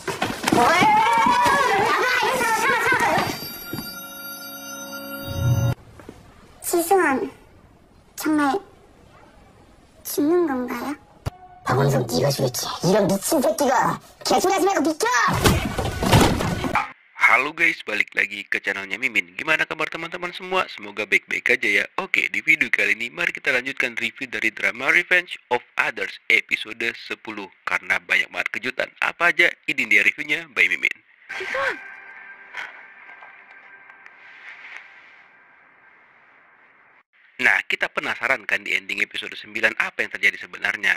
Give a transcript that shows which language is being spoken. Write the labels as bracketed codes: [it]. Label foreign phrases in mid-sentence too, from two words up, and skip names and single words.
[ko] 지수한, 정말 죽는 건가요? 박원성 네가 죽였지. 이런 미친 새끼가. 개소리하지 말고 비켜! [id] Halo guys, balik lagi ke channelnya Mimin. Gimana kabar teman-teman semua? Semoga baik-baik aja ya. Oke, di video kali ini mari kita lanjutkan review dari drama Revenge of Others episode 10. Karena banyak banget kejutan. Apa aja? Ini dia reviewnya by Mimin. Nah, kita penasaran kan di ending episode 9 apa yang terjadi sebenarnya.